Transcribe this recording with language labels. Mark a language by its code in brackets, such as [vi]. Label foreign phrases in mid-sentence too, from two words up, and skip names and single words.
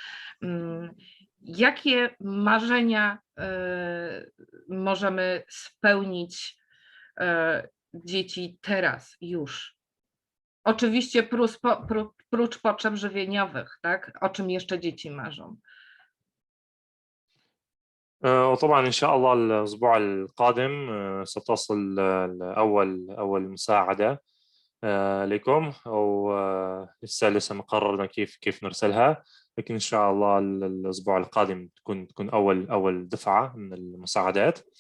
[pl] Jakie marzenia możemy spełnić dzieci teraz już? Oczywiście prócz potrzeb żywieniowych, tak? O czym jeszcze dzieci marzą? [ar] وطبعا إن شاء الله الأسبوع القادم ستصل أول مساعدة لكم، أو لسه مقررنا كيف نرسلها، لكن إن شاء الله الأسبوع القادم تكون أول دفعة من المساعدات.